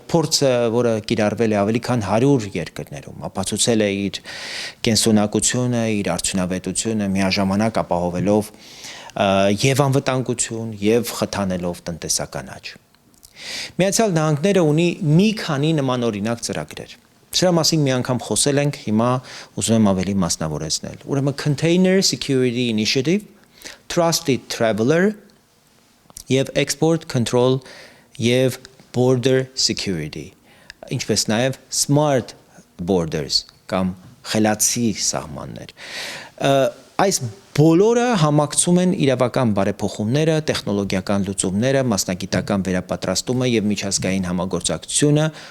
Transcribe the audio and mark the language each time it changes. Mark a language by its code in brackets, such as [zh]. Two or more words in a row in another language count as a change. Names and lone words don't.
[hy] փորձը, որը կիրառվել է ավելի քան 100 երկրներում, ապացուցել է իր կենսունակությունը, իր արդյունավետությունը միաժամանակ ապահովելով եւ անվտանգություն եւ խթանելով տնտեսական աճ։ Միացյալ Նահանգները ունի մի քանի նմանօրինակ ծրագրեր։ Սրա մասին մի անգամ խոսել ենք, հիմա ուզում եմ ավելի մասնավորեցնել։ Ուրեմն Container Security Initiative, Trusted Traveler եւ Export Control եւ Border Security, ինչպես նաեւ Smart Borders կամ խելացի սահմաններ։ Այս բոլորը համակցում են իրավական բարեփոխումները, տեխնոլոգիական լուծումները, մասնագիտական վերապատրաստումը եւ միջազգային համագործակցությունը